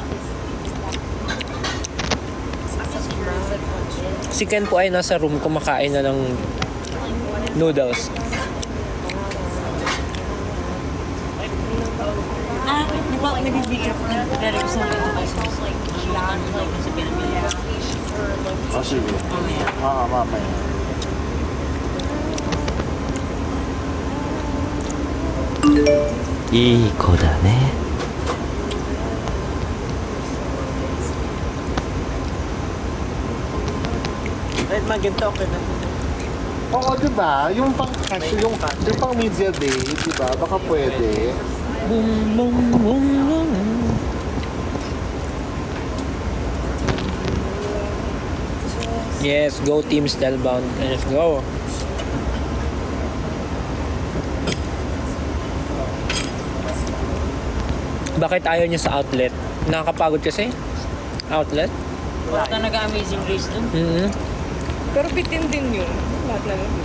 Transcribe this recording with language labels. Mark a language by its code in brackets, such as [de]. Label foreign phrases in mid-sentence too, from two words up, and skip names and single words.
[tl] Si Ken po ay nasa room kumakain na ng noodles. Di ba nabibigyan ko ng pagdari ko sa mga pesos? Lahat like sa pinamili. Oh, sige. Mamaya. [ja] いい子だね。 [tl] Kahit maganda okay na. Oo, di ba? Yung pang yung pang [en] media day, [tl] di ba? Baka pwede. [en] Boom, boom, boom, boom. Yes, go Team Stelbound. Let's go. [tl] Bakit ayaw niyo sa outlet? Nakakapagod kasi? Outlet? Wala ka nag-amazing race dun. Mm-hmm. pero bitin din yun. Lahat na lang.